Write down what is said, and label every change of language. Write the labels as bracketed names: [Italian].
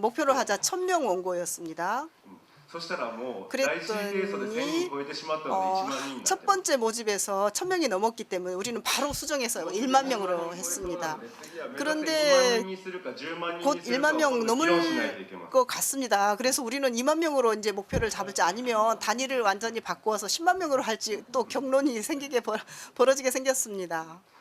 [Korean] 목표로 하자 1,000명 원고였습니다. [Japanese] そしたらもう [Korean] 그랬더니 [Japanese] 第一提訴で1000人超えてしまったので 1万人になって [Korean] 첫 번째 모집에서 1,000명이 넘었기 때문에 우리는 바로 수정해서 1만 명으로 했습니다. 그런데 곧 1만 명 넘을 것 같습니다. 그래서 우리는 2만 명으로 이제 목표를 잡을지 아니면 단위를 완전히 바꾸어서 10만 명으로 할지 또 경론이 벌어지게 생겼습니다.